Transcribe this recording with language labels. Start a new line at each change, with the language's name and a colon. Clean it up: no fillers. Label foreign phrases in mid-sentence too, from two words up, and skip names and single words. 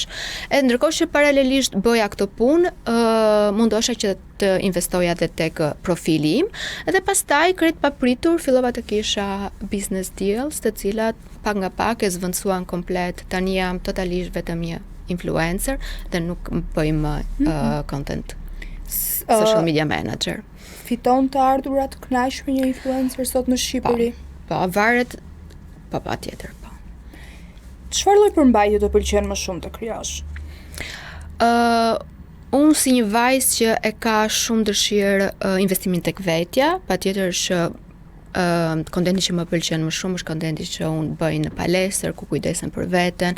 Albanian: Edhe ndërkohë që paralelisht bëja këtë punë, mundosha që të investoja edhe tek profili im, edhe pastaj krejt papritur fillova të kisha
English: business deals,
Albanian: të cilat pak nga pak e zvendësuan komplet. Tani jam totalisht vetëm një influencer dhe nuk bëj më
English: content social media manager.
Albanian: Fiton të ardhurat të kënaqshme një influencer sot në Shqipëri? Po, varet, po patjetër, po. Çfarë lloj përmbajtje të pëlqen më shumë të krijosh? Unë si një vajzë që e ka shumë dëshirë investimin tek vetja, patjetër që kontenti që më pëlqen më shumë është kontenti që unë bëj në palestër, ku kujdesem për veten.